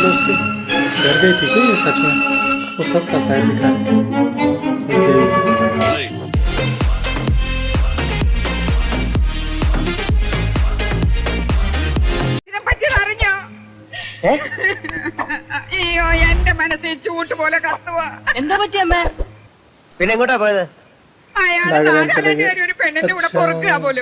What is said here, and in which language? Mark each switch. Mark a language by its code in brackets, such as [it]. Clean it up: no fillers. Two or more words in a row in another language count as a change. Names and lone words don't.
[hi] से डर गई थी क्या ये सच में? वो सच था शायद दिखा रहे। [ml] അയ്യോ എന്റെ മനസ്സിൽ ചൂട്ട് പോലെ കത്തുവാ. എന്താ പറ്റിയമ്മ? പിന്നെ എങ്ങോട്ടാ പോയത്? അയാള് നാഗാലാൻഡുകാരി ഒരു പെണ്ണിന്റെ കൂടെ പൊറുക്കുക പോലും.